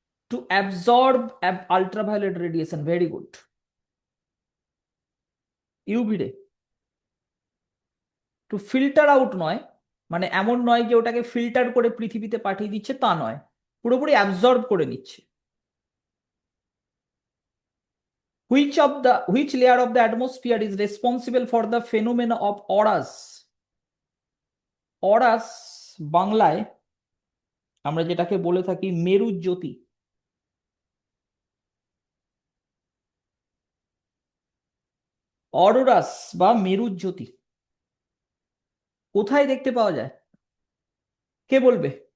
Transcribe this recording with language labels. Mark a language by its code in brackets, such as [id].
[en] To absorb ultraviolet radiation, very good. UV ray. To filter out [bn] নয়, মানে এমন নয় যে ওটাকে ফিল্টার করে পৃথিবীতে পাঠিয়ে দিচ্ছে, তা নয়, পুরোপুরি অ্যাবজর্ব করে নিচ্ছে। [en] which layer of the atmosphere is responsible for the phenomena of auras? [bn] auras বাংলায় আমরা যেটাকে বলে থাকি মেরুজ্যোতি। অরোরাস বা মেরুজ্যোতি কোথায় দেখতে পাওয়া যায়? কে বলবে?